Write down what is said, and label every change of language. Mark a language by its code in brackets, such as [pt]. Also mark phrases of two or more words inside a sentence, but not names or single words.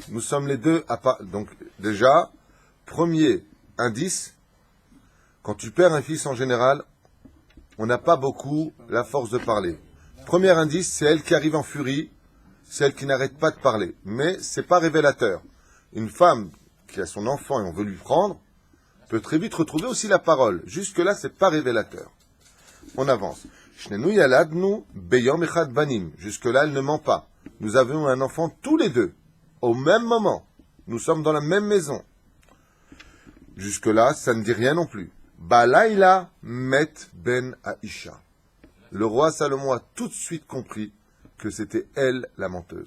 [fr] Nous sommes les deux à part. Donc, déjà, premier indice, quand tu perds un fils en général, on n'a pas beaucoup la force de parler. Premier indice, c'est elle qui arrive en furie, c'est elle qui n'arrête pas de parler. Mais c'est pas révélateur. Une femme qui a son enfant et on veut lui prendre, peut très vite retrouver aussi la parole. Jusque-là, c'est pas révélateur. On avance. [he] שנינו ילדנו ביום אחד בנים. [fr] Jusque-là, elle ne ment pas. Nous avons un enfant tous les deux, au même moment. Nous sommes dans la même maison. Jusque-là, ça ne dit rien non plus. [he] בלילה מת בן האשה. [fr] Le roi Salomon a tout de suite compris que c'était elle la menteuse.